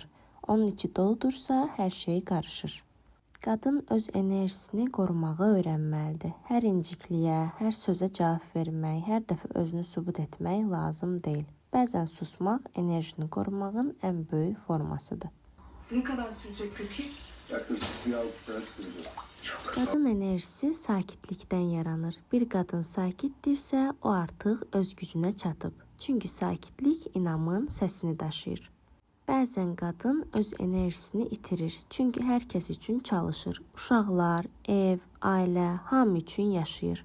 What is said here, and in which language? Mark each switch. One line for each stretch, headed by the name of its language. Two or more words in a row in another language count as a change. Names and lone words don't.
Azerbaijani: Onun içi doludursa, hər şey qarışır. Qadın öz enerjisini qorumağı öyrənməlidir. Hər incikliyə, hər sözə cavab vermək, hər dəfə özünü sübut etmək lazım deyil. Bəzən susmaq enerjini qorumağın ən böyük formasıdır.
Turkish: Ne kadar sürecek peki? Yaklaşık bir 6 saat sürdü.
Azerbaijani: Qadın enerjisi sakitlikdən yaranır. Bir qadın sakitdirsə, o artıq öz gücünə çatıb. Çünki sakitlik inamın səsini daşıyır. Bəzən qadın öz enerjisini itirir. Çünki hər kəs üçün çalışır. Uşaqlar, ev, ailə, hamı üçün yaşayır.